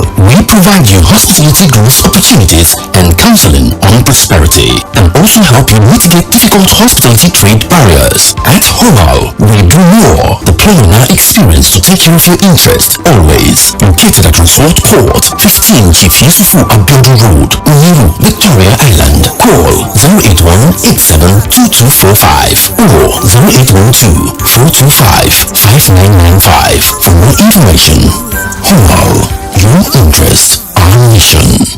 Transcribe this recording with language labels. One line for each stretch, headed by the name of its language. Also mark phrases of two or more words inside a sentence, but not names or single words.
English: We provide you hospitality growth opportunities and counseling on prosperity, and also help you mitigate difficult hospitality trade barriers. At HOMAL, we do more. Deploy on our experience to take care of your interest. Always located at Resort Court, 15 Chief Yusufu Abiodun Road, Uyiru, Victoria Island. Call 081-872245 or 0812-425-5995 for more information. HOMAL, your interest, our mission.